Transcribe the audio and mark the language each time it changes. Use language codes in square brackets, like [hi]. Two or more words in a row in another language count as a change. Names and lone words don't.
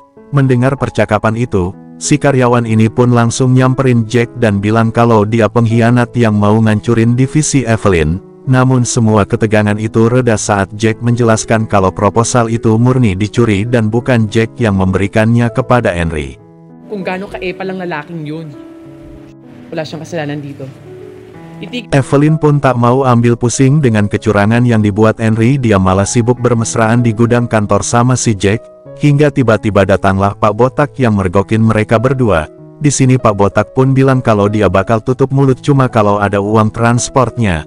[id] Mendengar percakapan itu, si karyawan ini pun langsung nyamperin Jack dan bilang kalau dia pengkhianat yang mau ngancurin divisi Evelyn. Namun semua ketegangan itu reda saat Jack menjelaskan kalau proposal itu murni dicuri dan bukan Jack yang memberikannya kepada Henry. [tl] Kung gaano ka-epal ang lalaking yun. Wala siyang kasalanan dito. [id] Evelyn pun tak mau ambil pusing dengan kecurangan yang dibuat Henry. Dia malah sibuk bermesraan di gudang kantor sama si Jack, hingga tiba-tiba datanglah Pak Botak yang mergokin mereka berdua. Di sini Pak Botak pun bilang kalau dia bakal tutup mulut cuma kalau ada uang transportnya.